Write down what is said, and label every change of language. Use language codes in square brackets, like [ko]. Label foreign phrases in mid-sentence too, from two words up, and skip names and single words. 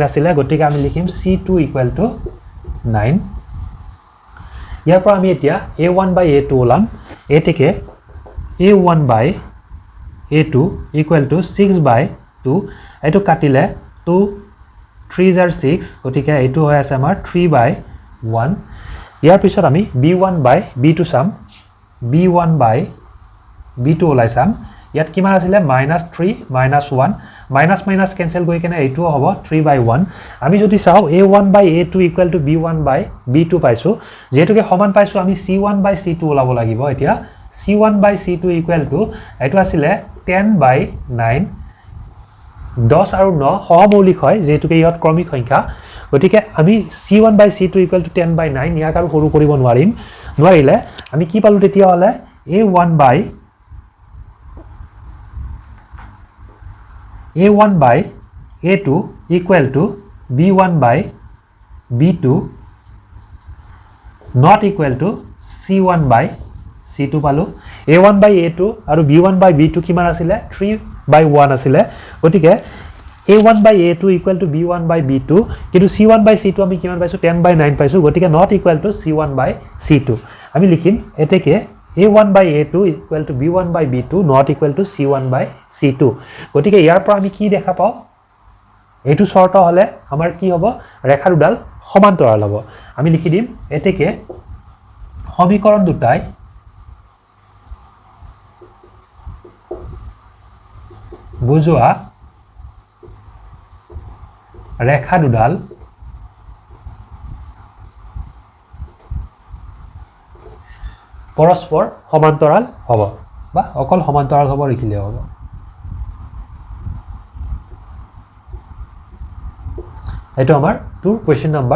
[as] আছিল গতিকে আমি লিখিম C2 = 9 ইয়াৰ পৰা আমি এতিয়া [en] A1 by A2 [as] ওলাম এতেকে [en] A1 by A2 = 6 by 2 [as] এটো কাটিলে 2 3 jar 6 গতিকে এটো হৈ আছে আমাৰ [en] 3 by 1 [as] ইয়াৰ পিছত আমি [en] B1 by B2 [as] চাম [en] B1 by B2 [as] ওলাই চাম ইয়াত কিমান আছিল -3 -1 [en] minus minus cancel [as] গৈ কেনে এইটো হ'ব [en] 3 by 1 [as] আমি যদি চাও [en] A1 by A2 equal to B1 by B2 [as] পাইছো যেহেতুকে সমান পাইছো আমি [en] C1 by C2 [as] ওলাব লাগিব এতিয়া [en] C1 by C2 equal to [as] এটো আছিল [en] 10 by 9 [as] 10 আৰু 9 সহমৌলিক হয় যেহেতুকে ইহত ক্ৰমিক সংখ্যা গতিকে আমি [en] C1 by C2 equal to 10 by 9 [as] ইয়াক আৰু সৰু কৰিব নোৱাৰিলে আমি কি পালো তেতিয়া হলে [en] A1 by A2 equal to B1 by B2 not equal to C1 by C2 পালো A1 by A2 আৰু B1 by B2 [as] কিমান আছিল [en] 3 by 1 [as] আছিল গতিকে [en] a1 by a2 equal to b1 by b2 [as] কিন্তু [en] c1 by c2 [as] আমি কিমান পাইছো [en] 10 by 9 [as] পাইছো গতিকে [en] not equal to c1 by c2 [as] আমি লিখিম এতেকে [en] a1 by a2 equal to b1 by b2 not equal to c1 by c2 [as] গতিকে ইয়াৰ পৰা আমি কি দেখা পাও এটো শর্ত হলে আমাৰ কি হ'ব ৰেখা দুডাল সমান্তৰাল হ'ব আমি লিখি দিম এতেকে সমীকৰণ দুটাই বুজোৱা ৰেখা দুডাল পৰস্পৰ সমান্তৰাল হ'ব বা অকল সমান্তৰাল হ'ব লিখিলে হ'ব এটো আমাৰ টুৰ [en] question number